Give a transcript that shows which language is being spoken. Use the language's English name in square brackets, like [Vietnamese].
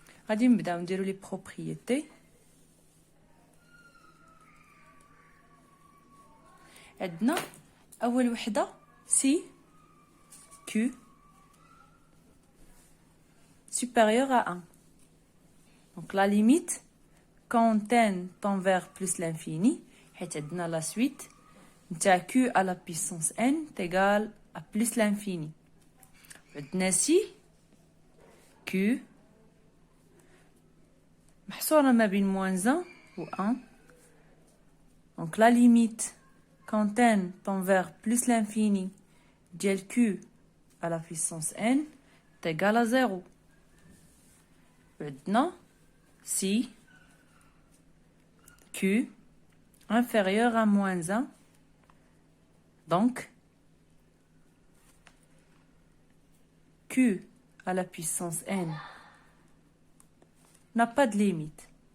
[Arabic] غادي نبداو نديرو لي بروبريتي. عندنا اول وحده سي كيو [French] supérieur à 1. Donc la limite quand n tend vers plus l'infini, [Arabic] حيت عندنا [French] la suite [Arabic] نتاع [French] q à la puissance n égale à plus l'infini. [Arabic] عندنا سي q محصورة ما بين [French] moins 1 [Arabic] و 1. [French] Donc la limite quand n tend vers plus l'infini [Arabic] ديال [French] q à la puissance n égale à 0. [Arabic] عندنا [French] si q inférieur à moins 1, donc q à la puissance n n'a pas de limite.